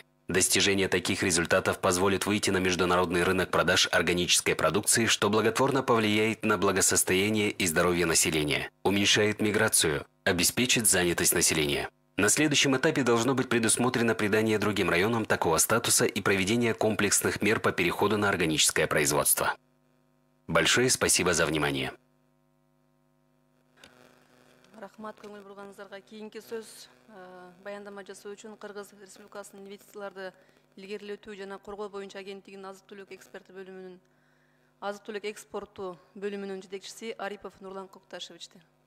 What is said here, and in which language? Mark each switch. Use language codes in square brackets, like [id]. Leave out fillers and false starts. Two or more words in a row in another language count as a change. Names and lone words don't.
[ru] Достижение таких результатов позволит выйти на международный рынок продаж органической продукции, что благотворно повлияет на благосостояние и здоровье населения, уменьшает миграцию, обеспечит занятость населения. На следующем этапе должно быть предусмотрено придание другим районам такого статуса и проведение комплексных мер по переходу на органическое производство. Большое спасибо за внимание. [kk] Рахмат көңіл бұрғаныңыздарға. Кейінгі сөз баяндама жасау үшін Қырғыз Республикасының инвестицияларды ілгерілету және қорғау бойынша агенттігінің азық-түлік эксперті бөлімінің азық-түлік экспорту бөлімінің жетекшісі Арипов Нурлан Кокташевичті.